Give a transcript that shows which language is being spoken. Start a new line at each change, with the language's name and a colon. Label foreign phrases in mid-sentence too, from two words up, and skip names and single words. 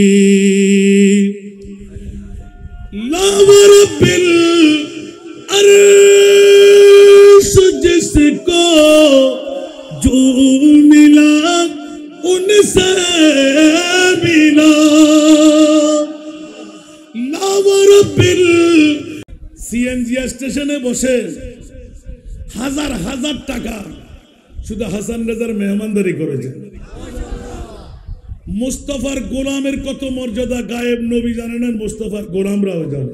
Arabic: لا ورب العرش
Urdu: جس کو جو ملا ان سے ملا
Arabic: لا ورب
Bangla: সিএনজি স্টেশনে বসে হাজার হাজার টাকা শুধু হাসান রেজার মেহমানদারি করেছেন। মুস্তাফার গোলামের কত মর্যাদা গায়েব নবী জানেন, মুস্তাফার গোলামরাও জানে।